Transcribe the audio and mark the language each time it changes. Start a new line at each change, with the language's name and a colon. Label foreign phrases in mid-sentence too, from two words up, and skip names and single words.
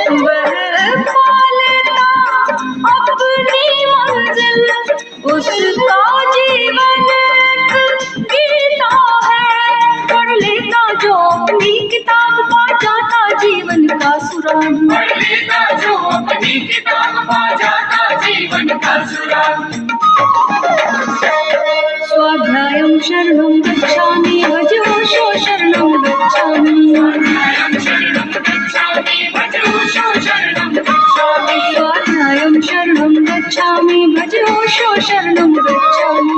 Hindi: वह पा लेता अपनी मंजिल, उसका जीवन एक गीता है। पढ़ लेता जो अपनी किताब, पा जाता जीवन का सुराग। पढ़ लेता जो अपनी किताब, पा जाता जीवन का सुराग।
Sanskrit: स्वाध्यायं शरणं गच्छामि, भजो शरणं गच्छामि। स्वाध्यायं शरणं गच्छामि, भजो शरणं गच्छामि। स्वाध्यायं शरणं गच्छामि, भजो शरणं गच्छामि।